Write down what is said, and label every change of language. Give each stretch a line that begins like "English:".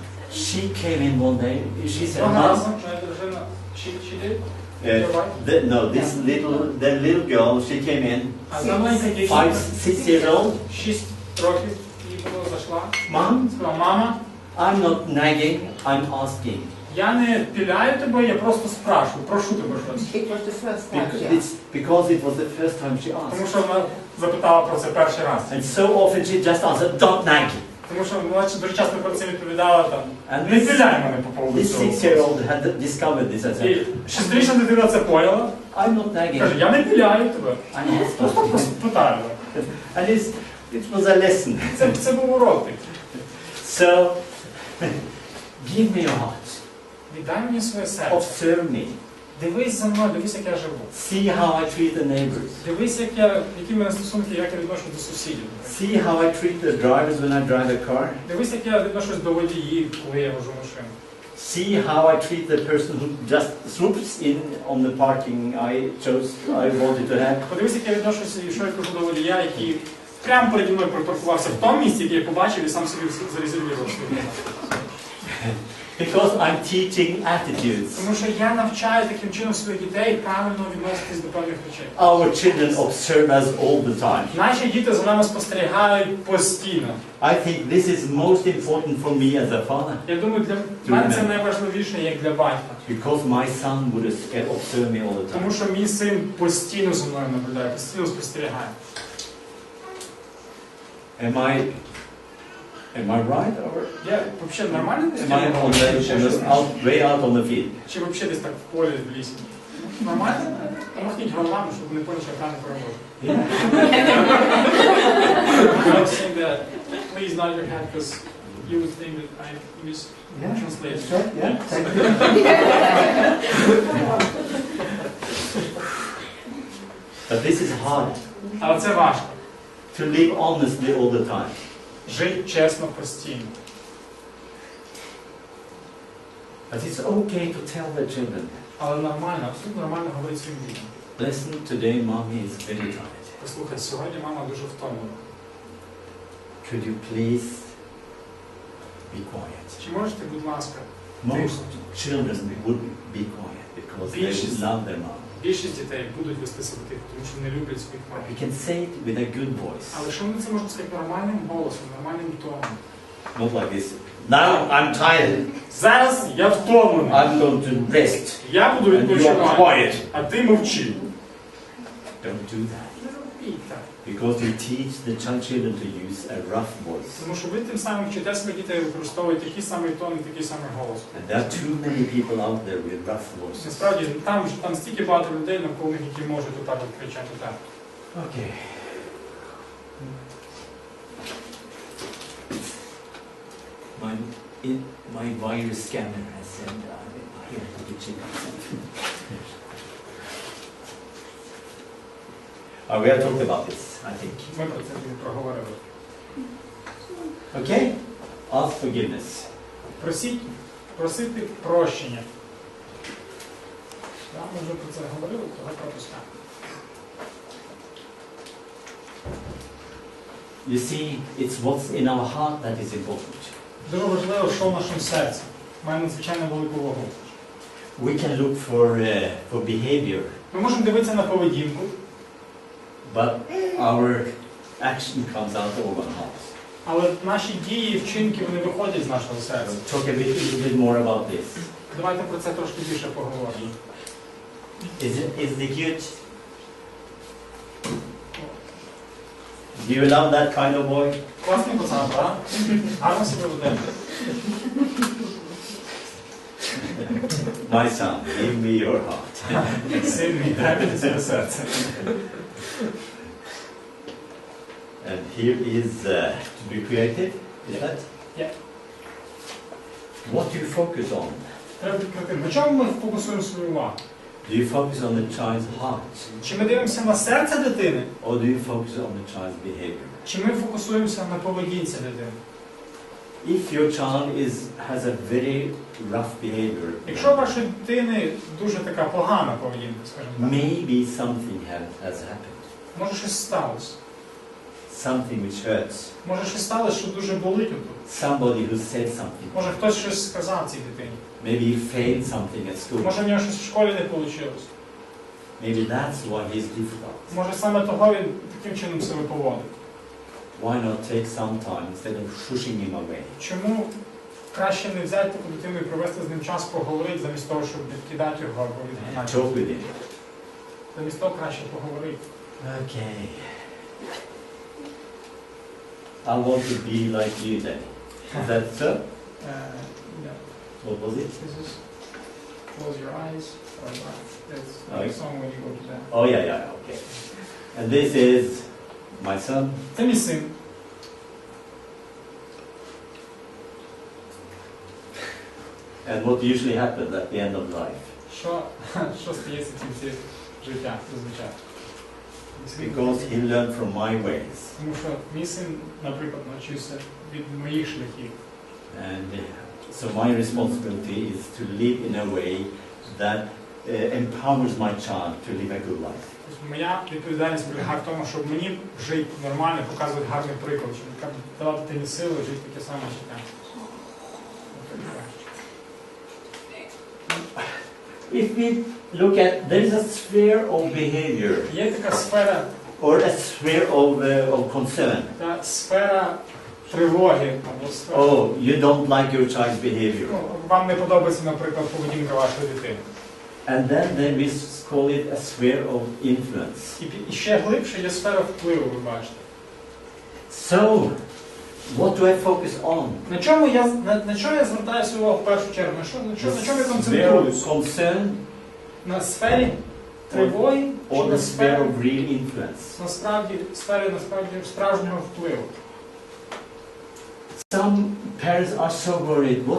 English: She came in one day. She said, "Mom." She did? The little girl. She came in, 5, 6 years old.
Ukrainian: 6 років їй було зайшла.
English: Mom,
Ukrainian: Сказала, мама,
English: I'm not nagging, I'm asking.
Ukrainian: Я не піляю тебе, я просто спрашиваю, прошу тебе щось.
English: It was the first time she It's because it was the first time she
Ukrainian: Тому
English: asked.
Ukrainian: що вона запитала про це перший раз.
English: And so often she just answered, don't nag.
Ukrainian: Тому що вона дуже часто про це відповідала там,
English: And
Ukrainian: не піляй мене по поводу
English: This
Ukrainian: цього.
English: 6-year-old had discovered this and
Ukrainian: І
English: said,
Ukrainian: 6-річна дитина це поняла,
English: I'm not nagging,
Ukrainian: каже, я не піляю тебе,
English: I'm
Ukrainian: просто
English: asking.
Ukrainian: питаю.
English: And it was a lesson.
Ukrainian: Це був урок такий.
English: So, give me your heart.
Ukrainian: Віддай мені своє серце.
English: Observe me.
Ukrainian: Дивись за мною, дивись, як я живу.
English: See how I treat the neighbors.
Ukrainian: Дивись, які в мене стосунки, як я відношусь до сусідів.
English: See how I treat the drivers when I drive a car.
Ukrainian: Дивись, як я відношусь до водіїв, коли я вожу машину.
English: See how I treat the person who just swoops in on the parking I wanted to have.
Ukrainian: Подивись, як я відношуся, і що я кажу до водія, який прямо переді мною припаркувався в тому місці, яке я побачив, і сам собі зарезервував собі.
English: Because I'm teaching attitudes.
Ukrainian: Тому що я навчаю таким чином своїх дітей правильно відноситись до певних речей.
English: Our children observe us all the time.
Ukrainian: Наші діти за нами спостерігають постійно.
English: I think this is most important for me as a father.
Ukrainian: Я думаю, для мене це найважливіше, як для батька.
English: Because my son would observe me all the time.
Ukrainian: Тому що мій син постійно за мною наблюдає, постійно спостерігає.
English: Am I right? Or
Ukrainian: Я взагалі нормально
English: am I way out on the field?
Ukrainian: Чи взагалі десь так в полі, в лісі? Нормально? Махніть головами, щоб не поняли, що я правильно перевожу.
English: I'm saying that, please nod your head, because you would think that I mistranslated. But this is hard.
Ukrainian: Але це важко.
English: To live honestly all the time.
Ukrainian: Жити чесно постійно.
English: But it's okay to tell the children.
Ukrainian: Але нормально, абсолютно нормально говорити своїм дітям.
English: Listen, today mommy is very tired.
Ukrainian: Послухай, сьогодні мама дуже втомлена.
English: Could you please be quiet?
Ukrainian: Чи можете, будь ласка,
English: Most children would be quiet because they love their mom.
Ukrainian: Більшість дітей будуть вести себе тихо, тому що не люблять своїх мам.
English: We can say it with a good voice.
Ukrainian: Але що вони це можуть сказати нормальним голосом, нормальним тоном?
English: Not like this. Now I'm tired.
Ukrainian: Зараз я втомлений.
English: I'm going to rest.
Ukrainian: Я буду
English: And you are
Ukrainian: відпочивати,
English: quiet.
Ukrainian: а ти мовчи.
English: Don't do that.
Ukrainian: Не робіть так.
English: Because you teach the children to use a rough voice.
Ukrainian: Тому що ви тим самим вчите своїх дітей використовувати такий самий тон і такий самий голос.
English: And there are too many people out there with rough voices.
Ukrainian: Насправді, там стільки багато людей навколо них, які можуть отак от кричати так.
English: Okay. My virus scanner has said here to the chicken. We have talked about this, I think.
Ukrainian: Ми про це проговорили.
English: Okay? Ask forgiveness.
Ukrainian: Просити прощення. Ми вже про це говорили, того пропускаємо.
English: You see, it's what's in our heart that is important.
Ukrainian: Дуже важливо, що в нашому серці. Має надзвичайно велику вагу.
English: We can look for behavior,
Ukrainian: Ми можемо дивитися на поведінку,
English: but our action comes out of our hearts.
Ukrainian: але наші дії і вчинки, вони виходять з нашого серця.
English: Talk a little bit more about this.
Ukrainian: Давайте про це трошки більше поговоримо.
English: Is the good? Do you love that kind of boy?
Ukrainian: Класний пацан, так? Гарно себе веде.
English: My son, give me your heart.
Ukrainian: Син мій, дай мені своє серце.
English: And here is to be creative. Is that? Yeah. What do you focus on?
Ukrainian: Треба відкрити. На чому ми фокусуємо свою увагу?
English: Do you focus on the child's heart?
Ukrainian: Чи ми дивимося на серце дитини?
English: Or do you focus on the child's behavior?
Ukrainian: Чи ми фокусуємося на поведінці дитини?
English: If your child has a very rough behavior,
Ukrainian: Якщо у вашої дитини дуже така погана поведінка, скажімо так,
English: maybe something has happened.
Ukrainian: може щось сталося.
English: Something which hurts.
Ukrainian: Може щось сталося, що дуже болить отут.
English: Somebody who said something.
Ukrainian: Може хтось щось сказав цій дитині.
English: Maybe he failed something at school.
Ukrainian: Може в нього щось в школі не вийшло.
English: Maybe that's why he's difficult.
Ukrainian: Може саме того він таким чином себе поводить.
English: Why not take some time instead of shushing him away?
Ukrainian: Чому краще не взяти таку дитину і провести з ним час поговорити, замість того, щоб відкидати його або відганяти.
English: Talk with him.
Ukrainian: Замість того краще поговорити.
English: Okay. I want to be like you then. Is that so? Yeah. What was it? This is close your eyes. That's Okay. the song when you go to that. Oh yeah, okay. And this is my son.
Ukrainian: Це мій син.
English: And what usually happens at the end of life?
Ukrainian: Що стається в кінці життя, зазвичай?
English: Because he learned from my ways.
Ukrainian: Тому що мій син, наприклад, навчився від моїх шляхів.
English: And so my responsibility is to live in a way that empowers my child to live a good life.
Ukrainian: Моя відповідальність полягає в тому, щоб мені жити нормально, показувати гарний приклад, щоб давати дитині сили жити таке саме життя.
English: If we look at, there is a sphere of behavior
Ukrainian: Є така сфера,
English: or a sphere of concern.
Ukrainian: та сфера тривоги. Або сфера,
English: Oh, you don't like your child's behavior.
Ukrainian: вам не подобається, наприклад, поведінка вашої дитини.
English: And then we call it a sphere of influence.
Ukrainian: І ще глибше є сфера впливу, ви бачите.
English: So, what do I focus on?
Ukrainian: На чому я звертаю свою увагу в першу чергу? На чому я
English: Sphere of
Ukrainian: концентруюсь?
English: concern
Ukrainian: На сфері тривоги чи
English: or
Ukrainian: на
English: the sphere
Ukrainian: сфері
English: of real influence?
Ukrainian: насправді справжнього впливу?
English: Some parents are so worried.